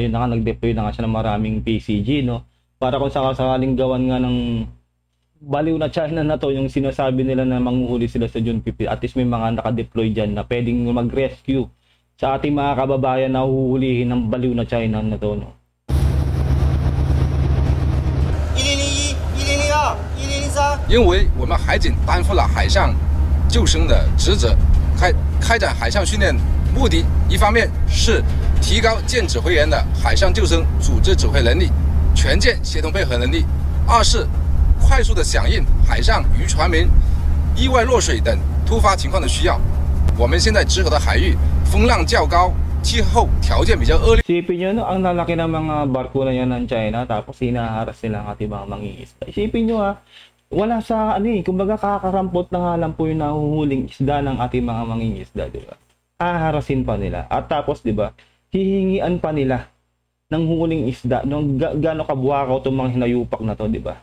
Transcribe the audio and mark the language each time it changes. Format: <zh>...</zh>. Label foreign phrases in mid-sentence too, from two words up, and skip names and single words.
<tl>Ayun na nga, nag-deploy na nga siya ng maraming PCG, no? Para kung sakaling gawan nga ng baliw na China na to, yung sinasabi nila na manguhuli sila sa June 15,</tl> <en>at least</en> <tl>may mga naka-deploy dyan na pwedeng mag-rescue sa ating mga kababayan na huhulihin ng baliw na China na to, no?</tl> <zh>因为我们海警担负了海上救生的职责，开展海上训练目的，一方面是提高舰指挥员的海上救生组织指挥能力、全舰协同配合能力；二是快速的响应海上渔船民意外落水等突发情况的需要。我们现在直口的海域风浪较高，气候条件比较恶劣。</zh> <tl>Isipin nyo, no, ang lalaki ng mga barko na yan ng China, tapos hinaharas nila ang ating mga mangingisda. Isipin nyo, wala sa kumbaga kakarampot na nga lang po yung nahuhuling isda ng ating mga mangingisda, di ba? Aharasin pa nila. At tapos, di ba, hihingian pa nila ng huling isda, no, gaano kabuhakaw itong mga hinayupak na to, di ba?</tl>